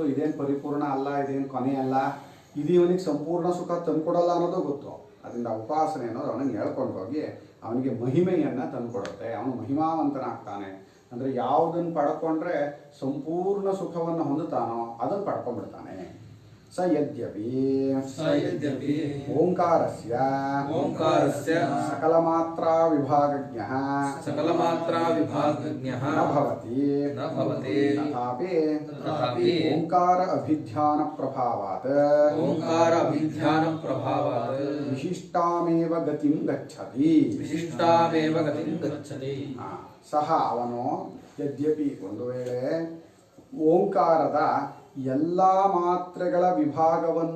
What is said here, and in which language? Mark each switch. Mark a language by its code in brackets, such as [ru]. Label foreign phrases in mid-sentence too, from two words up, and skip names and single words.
[kn] ಇದೇನು ಪರಿಪೂರ್ಣ ಅಲ್ಲ, ಇದೇನು ಕೊನೆ ಅಲ್ಲ, ಇದು ಇವನಿಗೆ ಸಂಪೂರ್ಣ ಸುಖ ತಂದುಕೊಡಲ್ಲ ಅನ್ನೋದು ಗೊತ್ತು. ಅದರಿಂದ ಉಪಾಸನೆ ಅನ್ನೋದು ಅವನಿಗೆ ಹೇಳ್ಕೊಂಡು ಹೋಗಿ ಅವನಿಗೆ ಮಹಿಮೆಯನ್ನು ತಂದುಕೊಡುತ್ತೆ. ಅವನು ಮಹಿಮಾವಂತನಾಗ್ತಾನೆ. ಅಂದರೆ ಯಾವುದನ್ನು ಪಡ್ಕೊಂಡ್ರೆ ಸಂಪೂರ್ಣ ಸುಖವನ್ನು ಹೊಂದುತ್ತಾನೋ ಅದನ್ನು ಪಡ್ಕೊಂಡ್ಬಿಡ್ತಾನೆ. [sa] ಸ ಯದ್ಯಪಿ ಓಂಕಾರಸ್ಯ ಸಕಲಮಾತ್ರಾ ವಿಭಾಗಜ್ಞಃ ನ ಭವತಿ ತಥಾಪಿ ಓಂಕಾರ ಅಭಿಧ್ಯಾನ ಪ್ರಭಾವಾತ್ ವಿಶಿಷ್ಟಾಮೇವ ಗತಿಂ ಗಚ್ಚತಿ. [kn] ಸಹ ಅವನು ಯದ್ಯಪಿ ಒಂದು ವೇಳೆ ಓಂಕಾರದ ಎಲ್ಲ ಮಾತ್ರೆಗಳ ವಿಭಾಗವನ್ನು